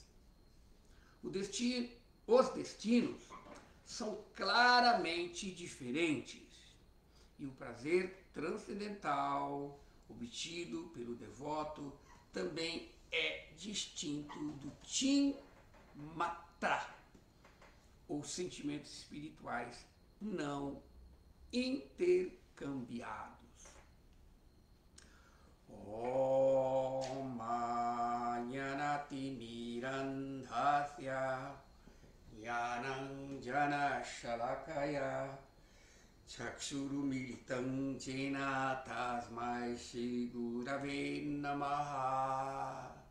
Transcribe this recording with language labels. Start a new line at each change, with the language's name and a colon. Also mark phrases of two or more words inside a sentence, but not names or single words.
Portuguese: Os destinos são claramente diferentes e o prazer transcendental obtido pelo devoto também é distinto do Chinmatra, ou sentimentos espirituais não intercambiados.
Sanskrit: Om Nirandhasya Jnananjana Shalakaya Chakshurumilitam Jena Tasmai Shri Gurave Namaha.